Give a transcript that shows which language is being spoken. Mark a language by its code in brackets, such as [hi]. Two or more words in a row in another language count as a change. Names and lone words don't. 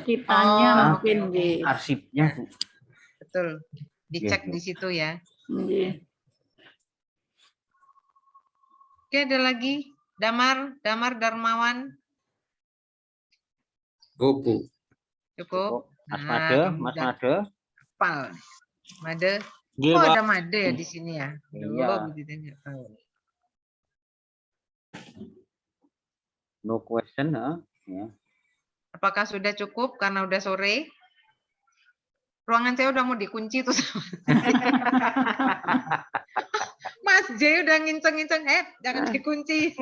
[id] kitanya mungkin arsipnya Bu. Betul. Dicek Ya, di situ ya. Nggih. Oke, ada lagi? Damar Darmawan. Bu. Cukup. Mas Made, Mas Made. Pal. Made. Nggih, Oh, Pak. ada Made ya di sini ya. Iya. Nggak tahu. [en] No question, ya. [id] Apakah sudah cukup karena udah sore? Ruangan saya udah mau dikunci tuh. Mas J udah nginceng-nginceng, jangan dikunci.